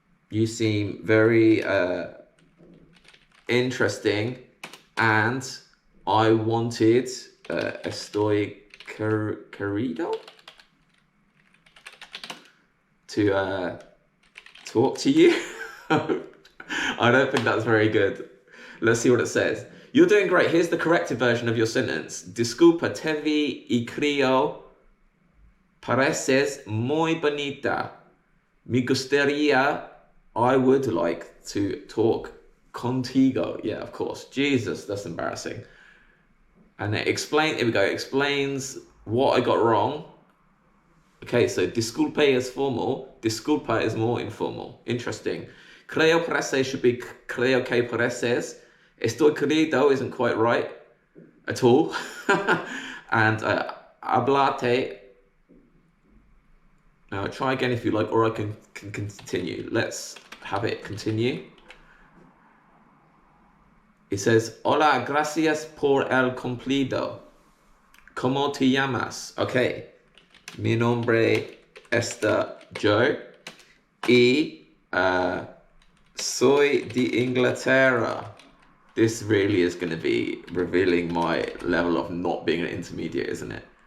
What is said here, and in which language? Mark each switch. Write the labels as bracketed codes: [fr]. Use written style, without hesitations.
[en] You seem very interesting, and I wanted [es] estoy querido [en] to talk to you. I don't think that's very good. Let's see what it says. You're doing great. Here's the corrected version of your sentence. [es] Disculpa, te vi y creo pareces muy bonita. Me gustaría, [en] I would like to talk [es] contigo. [en] Yeah, of course. Jesus, that's embarrassing. And it here we go, explains what I got wrong. Okay, so disculpe is formal, disculpa is more informal. Interesting. [es] Creo parece [en] should be [es] creo que pareces. Estoy querido [en] isn't quite right at all. And hablarte. Now try again if you like, or I can continue. Let's have it continue. It says, [es] hola, gracias por el cumplido. ¿Cómo te llamas? Okay. Mi nombre es Joe y soy de Inglaterra. [en] This really is going to be revealing my level of not being an intermediate, isn't it?